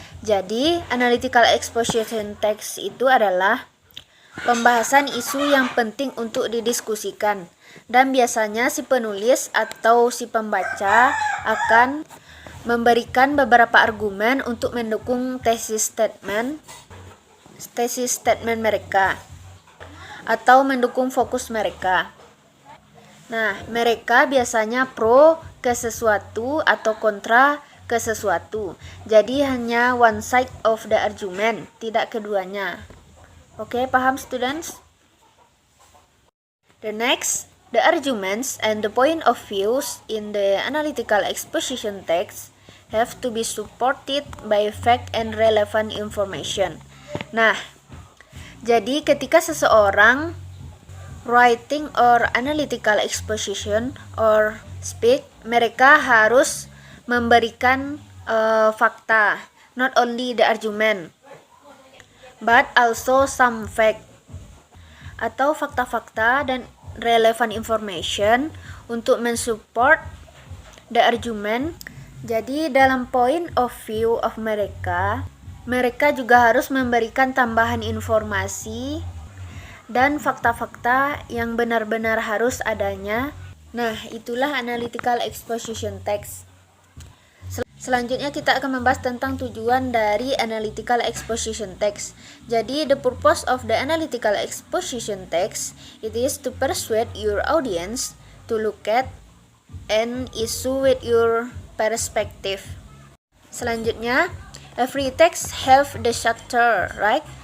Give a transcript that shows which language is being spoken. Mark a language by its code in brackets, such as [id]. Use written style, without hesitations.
[id] Jadi analytical exposition text itu adalah pembahasan isu yang penting untuk didiskusikan, dan biasanya si penulis atau si pembaca akan memberikan beberapa argumen untuk mendukung tesis statement mereka atau mendukung fokus mereka. Nah, mereka biasanya pro ke sesuatu atau kontra ke sesuatu. Jadi hanya [en] one side of the argument, [id] tidak keduanya. Oke, paham students? [en] The arguments and the point of views in the analytical exposition text have to be supported by fact and relevant information. [id] Nah, jadi ketika seseorang [en] writing or analytical exposition or speak, [id] mereka harus memberikan fakta, [en] not only the argument, but also some fact [id] atau fakta-fakta dan [en] relevant information [id] untuk mensupport [en] the argument. [id] Jadi dalam [en] point of view [id] of mereka juga harus memberikan tambahan informasi dan fakta-fakta yang benar-benar harus adanya. Nah, itulah analytical exposition text. Selanjutnya kita akan membahas tentang tujuan dari analytical exposition text. Jadi [en] the purpose of the analytical exposition text, it is to persuade your audience to look at an issue with your perspective. [id] Selanjutnya, [en] every text have the structure, right?